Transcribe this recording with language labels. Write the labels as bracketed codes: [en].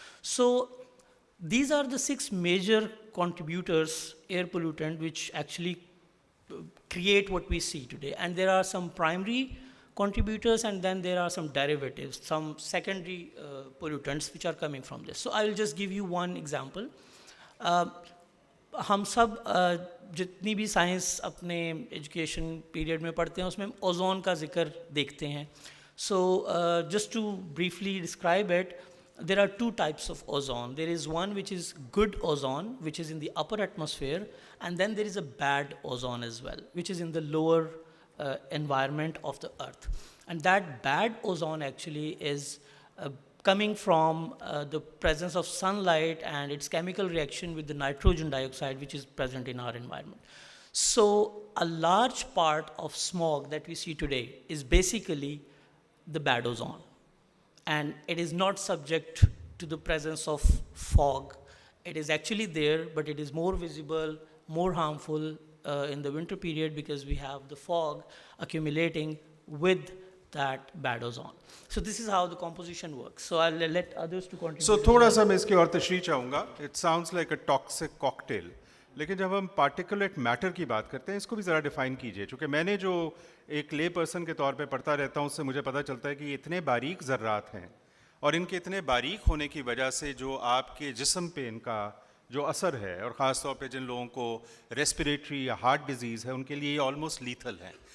[en] So these are the 6 major contributors, air pollutant, which actually create what we see today. And there are some primary contributors, and then there are some derivatives, some secondary pollutants which are coming from this. So I will just give you one example. [ur] ہم سب جتنی بھی science اپنے education period میں پڑھتے ہیں اس میں ozone کا ذکر دیکھتے ہیں. [en] So just to briefly describe it, there are 2 types of ozone. There is one which is good ozone, which is in the upper atmosphere, and then there is a bad ozone as well, which is in the lower environment of the earth. And that bad ozone actually is coming from the presence of sunlight and its chemical reaction with the nitrogen dioxide which is present in our environment. So a large part of smog that we see today is basically the bad ozone, and it is not subject to the presence of fog. It is actually there, but it is more visible, more harmful in the winter period because we have the fog accumulating with that bad ozone. So this is how the composition works. So I'll let others to contribute. [ur] So تھوڑا سا میں اس کی اور تشریح چاہوں گا. [en] It sounds like a toxic cocktail. [ur] لیکن جب ہم پارٹیکولیٹ میٹر کی بات کرتے ہیں اس کو بھی ذرا ڈیفائن کیجئے, چونکہ میں نے جو ایک لے پرسن کے طور پہ پڑھتا رہتا ہوں اس سے مجھے پتہ چلتا ہے کہ یہ اتنے باریک ذرات ہیں اور ان کے اتنے باریک ہونے کی وجہ سے جو آپ کے جسم پہ ان کا جو اثر ہے, اور خاص طور پہ جن لوگوں کو ریسپریٹری یا ہارٹ ڈیزیز ہے ان کے لیے یہ آلموسٹ لیتھل ہیں.